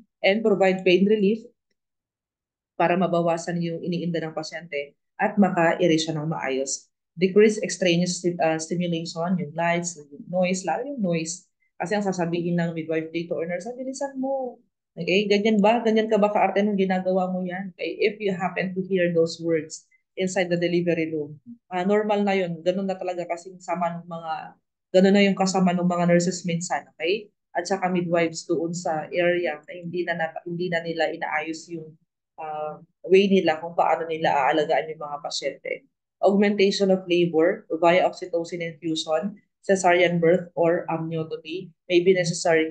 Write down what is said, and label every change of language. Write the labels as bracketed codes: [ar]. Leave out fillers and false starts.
[en] And provide pain relief [tl] para mabawasan yung iniinda ng pasyente at maka-ere siya ng maayos. [en] Decrease extraneous stimulation, [tl] yung lights, yung noise, [en] lalo yung noise. [tl] Kasi ang sasabihin ng midwife dito or nurse, bilisan mo. Okay, ganyan ba? Ganyan ka ba kaarte nung ginagawa mo yan? [en] Okay, if you happen to hear those words inside the delivery room, [tl] normal na yun. Ganun na talaga kasing ganun na yung kasama ng mga nurses minsan. Okay? At saka midwives doon sa area na hindi na nila inaayos yung way nila kung paano nila aalagaan yung mga pasyente. [en] Augmentation of labor via oxytocin infusion, cesarean birth, or amniotomy may be necessary.